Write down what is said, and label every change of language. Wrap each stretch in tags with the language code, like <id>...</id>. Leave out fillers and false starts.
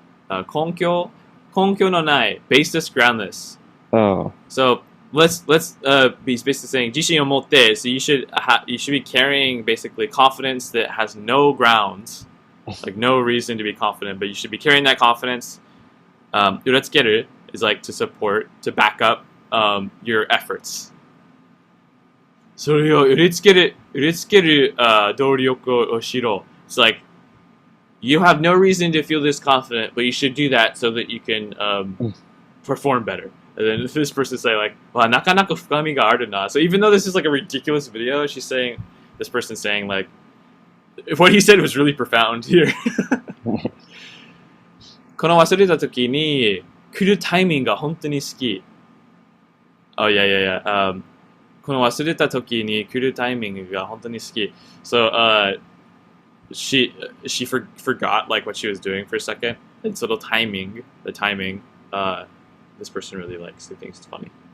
<ja>根拠のない</ja> <en>baseless, groundless. Oh. So let's be basically saying</en> <ja>自信を持って</ja> <en>so you should be carrying basically confidence that has no grounds, like no reason to be confident, but you should be carrying that confidence. 裏付ける is like to support, to back up your efforts.</en> <ja>それを裏付ける努力をしろ.</ja> <en>It's like you have no reason to feel this confident, but you should do that so that you can perform better. And then this person's saying like, "Wow,</en> <ja>なかなか深みがあるな."</ja> <en>So even though this is like a ridiculous video, she's saying, this person's saying like, what he said was really profound here.</en> <ja>この忘れた時に来るタイミングが本当に好き。</ja> <en>Oh yeah.</en> <ja>この忘れた時に来るタイミングが本当に好き。</ja> <en>So she forgot like what she was doing for a second. And so the timing, this person really likes. They think it's funny.</en>